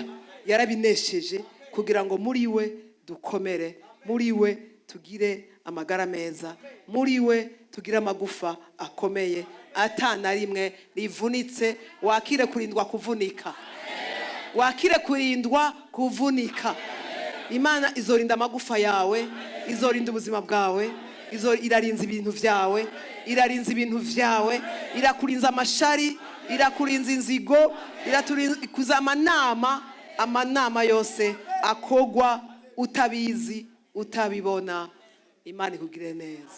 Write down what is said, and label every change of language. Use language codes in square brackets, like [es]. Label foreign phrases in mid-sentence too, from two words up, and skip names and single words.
[rn] Yarabinesheje kugira ngo muri we dukomere, muri we tugire amagara meza, muri we tugire amagufa akomeye atana rimwe rivunitse. Wakire kurindwa kuvunika, wakire kurindwa kuvunika. Imana izorinda amagufa yawe, izorinda ubuzima bwawe, irarinza ibintu vyawe, irarinza ibintu vyawe, irakurinza amashari, irakurinza inzigo, iraturinza amanama yose akogwa utabizi utabibona. Imana ikugire neza.